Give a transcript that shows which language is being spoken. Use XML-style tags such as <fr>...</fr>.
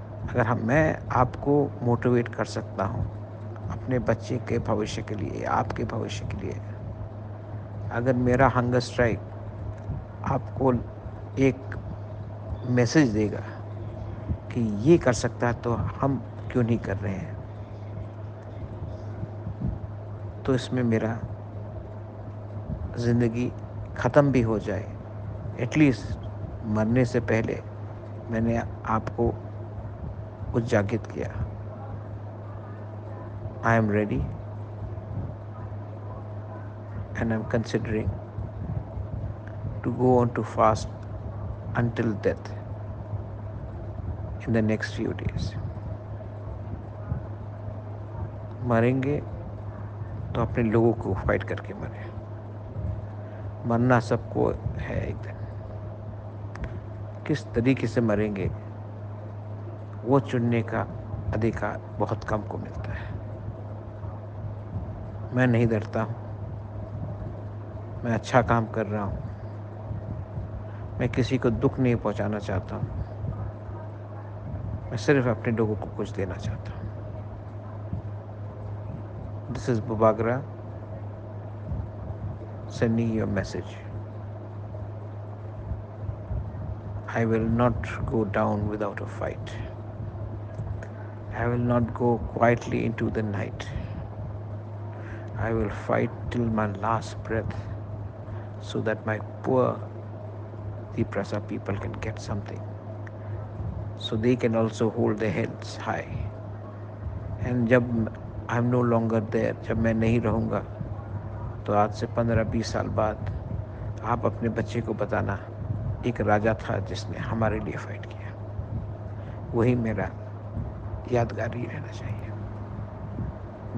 <hi>अगर मैं आपको मोटिवेट कर सकता हूँ अपने बच्चे के भविष्य के लिए, आपके भविष्य के लिए, अगर मेरा हंगर स्ट्राइक आपको एक मैसेज देगा कि ये कर सकता है, तो हम क्यों नहीं कर रहे हैं, तो इसमें मेरा ज़िंदगी ख़त्म भी हो जाए, एटलीस्ट मरने से पहले मैंने आपको उजागिर किया।</hi> <en>I am ready and I'm considering to go on to fast until death in the next few days.</en> <hi>मरेंगे तो अपने लोगों को फाइट करके मरें। मरना सबको है एक दिन। किस तरीके से मरेंगे वो चुनने का अधिकार बहुत कम को मिलता है। मैं नहीं डरता हूँ, मैं अच्छा काम कर रहा हूँ, मैं किसी को दुख नहीं पहुँचाना चाहता हूँ, मैं सिर्फ अपने लोगों को कुछ देना चाहता हूँ।</hi> <en>This is Bubagra sending you a message. I will not go down without a fight. I will not go quietly into the night. I will fight till my last breath so that my poor Tiprasa people can get something, so they can also hold their heads high.</en> <hi>And जब</hi> <en>I am no longer there,</en> <hi>जब मैं नहीं रहूँगा, तो आज से 15-20 साल बाद आप अपने बच्चे को बताना, एक राजा था जिसने हमारे लिए फाइट किया। वही मेरा यादगार ही रहना चाहिए।</hi>